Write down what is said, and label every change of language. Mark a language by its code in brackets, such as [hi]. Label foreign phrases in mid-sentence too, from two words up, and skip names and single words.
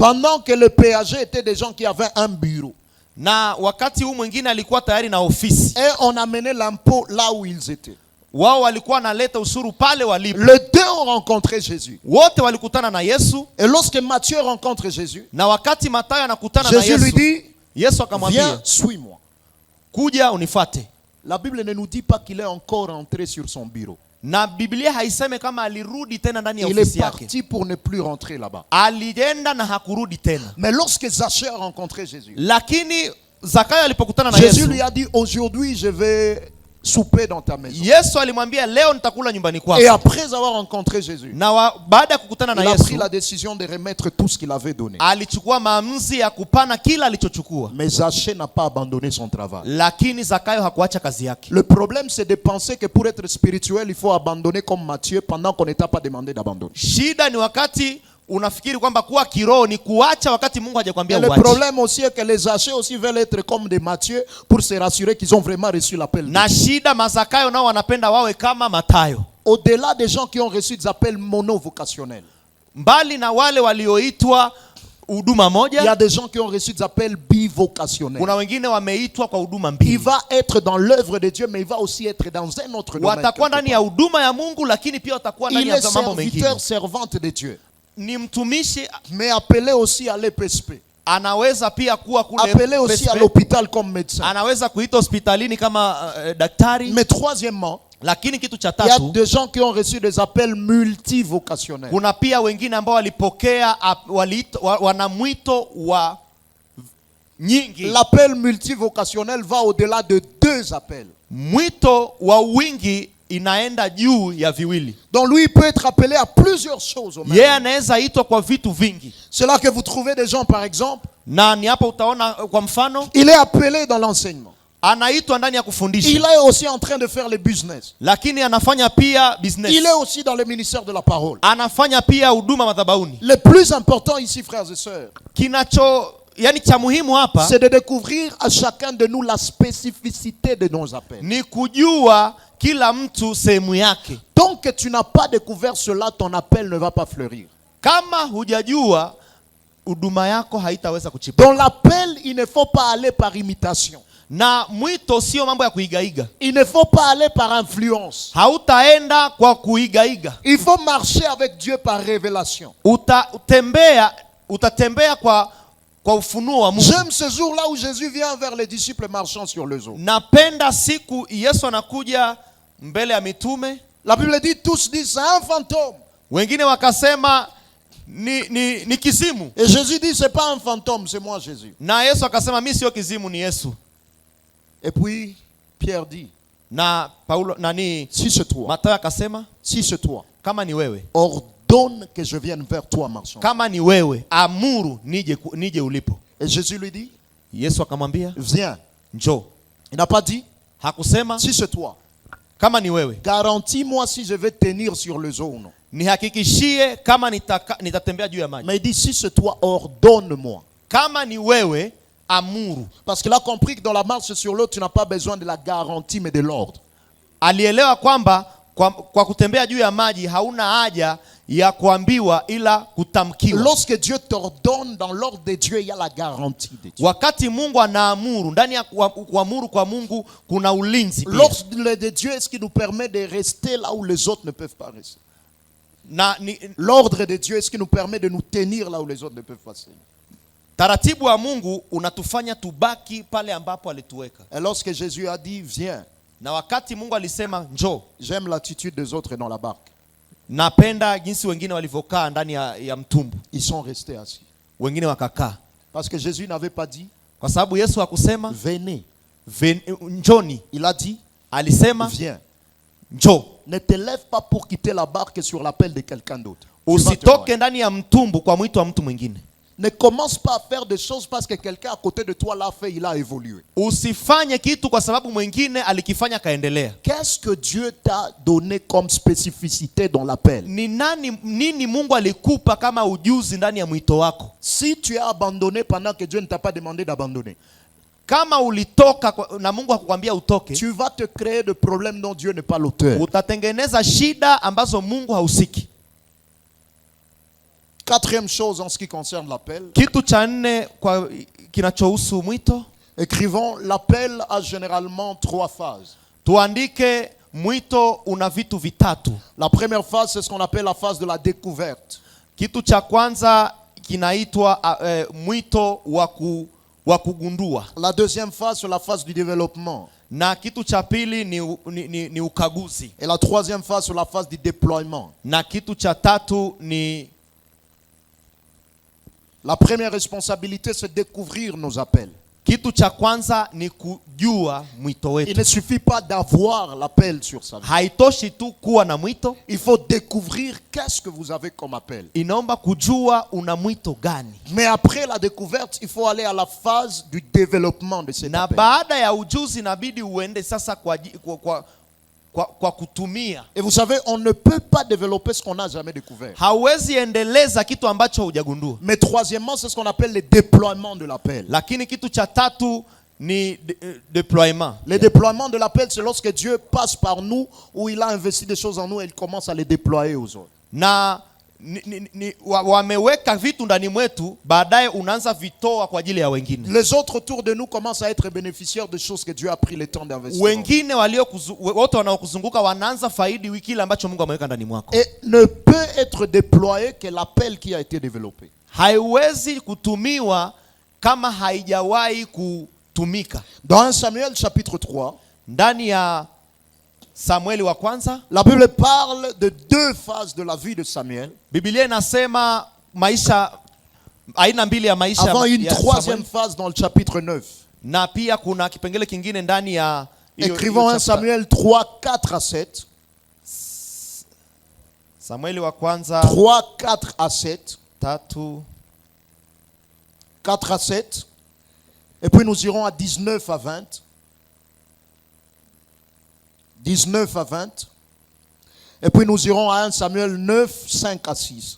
[fr] Pendant que les péagers étaient des gens qui avaient un bureau. [sw] Na wakati huu mwingine alikuwa tayari na ofisi. [fr] Et on amenait l'impôt là où ils étaient. [sw] Wao walikuwa wanaleta ushuru pale walipo. [fr] Les deux ont rencontré Jésus. [sw] Wote walikutana na Yesu. [fr] Et lorsque Matthieu rencontre Jésus, [sw] Na wakati Mathayo anakutana na [fr] Jésus lui [sw] Yesu, [fr] dit, [sw] Yesu [fr] viens, [sw] akamwambia, [fr] suis-moi. [sw] kuja unifate. [fr] La Bible ne nous dit pas qu'il est encore entré sur son bureau. [sw] Na Biblia haiseme kama alirudi tena ndani ya [fr] Il [sw] ofisi [fr] est [sw] yake. [fr] parti pour ne plus rentrer là-bas. [sw] Alienda na hakurudi tena. [fr] Mais lorsque Zaché a rencontré Jésus, [sw] Lakini Zakayo alipokutana na [fr] Jésus [sw] Yesu, [fr] lui a dit, aujourd'hui je vais souper dans ta maison. [sw] Yesu alimwambia leo nitakula nyumbani kwako. [fr] Et après avoir rencontré Jésus, [sw] Na baada ya kukutana na [fr] il a pris [sw] Yesu, [fr] la décision de remettre tout ce qu'il avait donné. [sw] alichukua maamuzi ya kupana kila alichochukua. [fr] Mais Zaché n'a pas abandonné son travail. [sw] Lakini Zakayo hakuacha kazi yake. [fr] Le problème, c'est de penser que pour être spirituel, il faut abandonner comme Matthieu pendant qu'on n'était pas demandé d'abandonner. [sw] Shida ni wakati unafikiri kwamba kuwa kiroho ni kuacha wakati Mungu hajakwambia [fr] Et le [sw] uache. [fr] problème aussi est que les Zachés aussi veulent être comme des Matthieu pour se rassurer qu'ils ont vraiment reçu l'appel. [sw] Na shida Mazakayo nao wanapenda wawe kama Matayo. [fr] Au-delà des gens qui ont reçu des appels monovocationnels, [sw] Mbali na wale walioitwa huduma [fr] il y [sw] moja, [fr] a des gens qui ont reçu des appels bivocationnels. [sw] kuna wengine wameitwa kwa huduma [fr] Il [sw] mbili. [fr] va être dans l'œuvre de Dieu, mais il va aussi être dans un autre domaine. [sw] Watakuwa ndani ya huduma ya Mungu, lakini pia watakuwa ndani [fr] Il [sw] ya [fr] est [sw] mambo mengine. [fr] serviteur, servante de Dieu, [sw] Ni mtumishi, [fr] mais appelé aussi à l'EPSP, [sw] anaweza pia kuwa kule [fr] appelé aussi à [sw] PSP, [fr] l'hôpital comme médecin. [sw] anaweza kuitwa hospitalini kama daktari. [fr] Mais troisièmement, [sw] Lakini kitu cha [fr] il y a [sw] tatu, [fr] des gens qui ont reçu des appels multivocationnels. [sw] kuna pia wengine ambao walipokea wana mwito wa nyingi. [fr] L'appel multivocationnel va au-delà de 2 appels. [sw] Mwito wa wingi inaenda juu ya viwili. [fr] Donc lui, il peut être appelé à plusieurs choses au même [sw] Yeye [fr] temps. [sw] anaweza itwa kwa vitu vingi. [fr] C'est là que vous trouvez des gens, par exemple, [sw] Na ni hapo utaona kwa mfano [fr] il est appelé dans l'enseignement. [sw] anaitwa ndani ya [fr] Il [sw] kufundisha, [fr] est aussi en train de faire le business. [sw] lakini anafanya pia business. [fr] Il est aussi dans le ministère de la parole. [sw] Anafanya pia huduma madhabahuni. [fr] Le plus important ici, frères et sœurs, [sw] Yani cha muhimu hapa [fr] c'est de découvrir à chacun de nous la spécificité de nos appels. [sw] ni kujua kila mtu sehemu yake. [fr] Tant que tu n'as pas découvert cela, ton appel ne va pas fleurir. [sw] Kama hujajua, huduma yako haitaweza kuchipuka. [fr] Dans l'appel, il ne faut pas aller par imitation. [sw] Na mwito sio mambo ya kuigaiga. [fr] Il ne faut pas aller par influence. [sw] Hautaenda kwa kuigaiga. [fr] Il faut marcher avec Dieu par révélation. [sw] Utatembea kwa ufunuo wa Mungu. [fr] J'aime ce jour-là où Jésus vient vers les disciples marchant sur les eaux. [sw] Napenda siku Yesu anakuja mbele ya mitume. [fr] La Bible dit, tous disent, c'est un fantôme. [sw] Wengine wakasema ni kizimu. [fr] Et Jésus dit, c'est pas un fantôme, c'est moi Jésus. [sw] Na Yesu akasema mimi sio kizimu, ni Yesu. [fr] Et puis Pierre dit, [sw] Na Paulo [fr] si c'est toi, [sw] Mathayo akasema [fr] si c'est toi, [sw] kama ni wewe, [fr] ordonne que je vienne vers toi marchant. [sw] kama ni wewe amuru nije ulipo. [fr] Et Jésus lui dit, [sw] Yesu akamwambia [fr] viens. [sw] njoo. [fr] Il n'a pas dit, [sw] Hakusema [fr] si c'est toi, [sw] kama ni wewe, [fr] garantis-moi si je vais tenir sur les eaux ou non. [sw] nihakikishie kama nitatembea juu ya maji. [fr] Mais il dit, si c'est toi, ordonne-moi. [sw] Kama ni wewe amuru. [fr] Parce qu'il a compris que dans la marche sur l'eau, tu n'as pas besoin de la garantie, mais de l'ordre. [sw] Alielewa kwamba kwa kutembea juu ya maji hauna haja ya kuambiwa ila kutamkiwa. [fr] Lorsque Dieu t'ordonne, dans l'ordre de Dieu, il y a la garantie de Dieu. [sw] Wakati Mungu anaamuru, ndani ya kuamuru kwa Mungu kuna ulinzi pia. [fr] L'ordre de Dieu est ce qui nous permet de rester là où les autres ne peuvent pas rester. L'ordre de Dieu est ce qui nous permet de nous tenir là où les autres ne peuvent pas se tenir. [sw] Taratibu wa Mungu unatufanya tubaki pale ambapo alituweka. [fr] Et lorsque Jésus a dit viens, [sw] na wakati Mungu alisema njoo, [fr] j'aime l'attitude des autres dans la barque. [sw] Napenda jinsi wengine walivyokaa ndani ya mtumbu. [fr] Ils sont restés assis. [sw] Wengine wakakaa. [fr] Parce que Jésus n'avait pas dit, [sw] kwa sababu Yesu hakusema [fr] venez. [sw] Njoni. [fr] Il a dit, [sw] alisema [fr] viens. [sw] Njoo. [fr] Ne te lève pas pour quitter la barque sur l'appel de quelqu'un d'autre. [sw] Usitoke ndani ya mtumbu kwa mwito wa mtu mwingine. [fr] Ne commence pas à faire des choses parce que quelqu'un à côté de toi l'a fait, il a évolué. [sw] Usifanye kitu kwa sababu mwingine alikifanya kaendelea. [fr] Qu'est-ce que Dieu t'a donné comme spécificité dans l'appel? [sw] Nini Mungu alikupa kama ujuzi ndani ya mwito wako? [fr] Si tu as abandonné pendant que Dieu ne t'a pas demandé d'abandonner, [sw] kama ulitoka na Mungu hakukwambia utoke, [fr] tu vas te créer de problèmes dont Dieu n'est pas l'auteur. [sw] Utatengeneza shida ambazo Mungu hausiki. [fr] Quatrième chose en ce qui concerne l'appel. [sw] Kitu cha nne kwa kinachohusu mwito. [fr] Écrivons, l'appel a généralement 3 phases. [sw] Tuandike mwito una vitu vitatu. [fr] La première phase, c'est ce qu'on appelle la phase de la découverte. [sw] Kitu cha kwanza kinaitwa mwito wa kugundua, [fr] La deuxième phase, c'est la phase du développement. [sw] na kitu cha pili ni ukaguzi, [fr] Et la troisième phase, c'est la phase du déploiement. [sw] na kitu cha tatu ni [fr] La première responsabilité, c'est découvrir nos appels. [sw] kitu cha kwanza ni kujua mwito [fr] Il [sw] wetu. [fr] ne suffit pas d'avoir l'appel sur sa vie. [sw] Haitoshi tu kuwa na mwito, [fr] Il faut découvrir qu'est-ce que vous avez comme appel. [sw] inaomba kujua una mwito gani. [fr] Mais après la découverte, il faut aller à la phase du développement de cet [sw] Na [fr] appel. [sw] baada ya ujuzi inabidi uende sasa kwa kutumia. [fr] Et vous savez, on ne peut pas développer ce qu'on n'a jamais découvert. [sw] Hauwezi endeleza kitu ambacho hujagundua. [fr] Mais troisièmement, c'est ce qu'on appelle le déploiement de l'appel. [sw] Lakini kitu cha tatu ni deploiement. [fr] Le déploiement de l'appel, c'est lorsque Dieu passe par nous, où il a investi des choses en nous et il commence à les déployer aux autres. [sw] Na wameweka vitu ndani mwetu, baadaye unaanza vitoa kwa ajili ya wengine. [fr] Les autres autour de nous commencent à être bénéficiaires de choses que Dieu a pris le temps d'investir. [sw] Wengine wote wanaokuzunguka wanaanza faidi kile ambacho Mungu ameweka ndani mwako. [fr] Et ne peut être déployé que l'appel qui a été développé. [sw] Haiwezi kutumiwa kama haijawahi kutumika. [fr] Dans 1 Samuel chapitre 3, [sw] Ndani ya Samueli wa kwanza, [fr] la Bible parle de deux phases de la vie de Samuel. [sw] Biblia inasema maisha aina mbili ya maisha [fr] Avant une [sw] ya [fr] troisième [sw] Samueli. [fr] phase dans le chapitre 9. [sw] Na pia kuna kipengele kingine ndani ya [fr] Écrivons 1 Samuel 3, 4 à 7. [sw] Samueli wa kwanza [fr] 3, 4 à 7. 3, 4 à 7. Et puis nous irons à 19 à 20. 19 à 20. Et puis nous irons à 1 Samuel 9, 5 à 6.